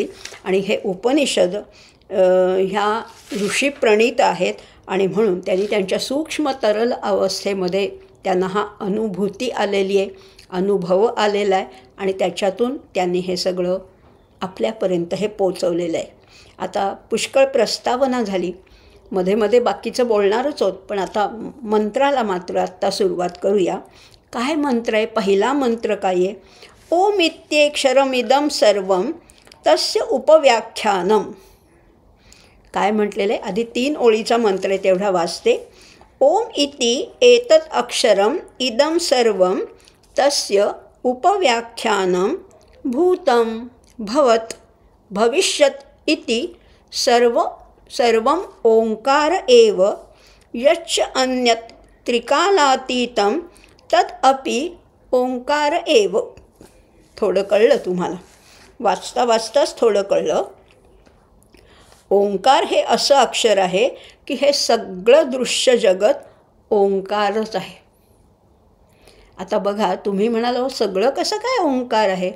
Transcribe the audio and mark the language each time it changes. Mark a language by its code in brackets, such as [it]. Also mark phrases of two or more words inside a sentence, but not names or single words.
[mr] आणि हे उपनिषद ह्या ऋषीप्रणीत आहेत आणि म्हणून त्यांनी त्यांच्या सूक्ष्म तरल अवस्थेमध्ये त्यांना हा अनुभूती आलेली आहे, अनुभव आलेला आहे आणि त्याच्यातून त्यांनी हे सगळं आपल्यापर्यंत हे पोचवलेलं आहे. आता पुष्कळ प्रस्तावना झाली, मध्ये मध्ये बाकीचं बोलणारच आहोत, पण आता मंत्राला मात्र आत्ता सुरुवात करूया. काय मंत्र आहे? पहिला मंत्र काय आहे? [sa] ओम इत्येक्षरमिदं सर्वं तस्य उपव्याख्यानम. [mr] काय म्हटलेलं आहे? आधी 3 ओळीचा मंत्र आहे तेवढा वाचते. [sa] ओम इति एतत् अक्षरम इदं सर्वं तस्य उपव्याख्यानं भूतं भवत् भविष्यत् इति सर्वं ओंकार एव यच्च अन्यत् त्रिकालातीतं तत् अपि ओंकार एव. [mr] थोडं कळलं तुम्हाला? वाचता वाचताच थोडं कळलं. ओंकार हे असं अक्षर आहे की हे सगळं दृश्य जगत ओंकारच आहे. आता बघा, तुम्ही म्हणाल सगळं कसं काय ओंकार आहे?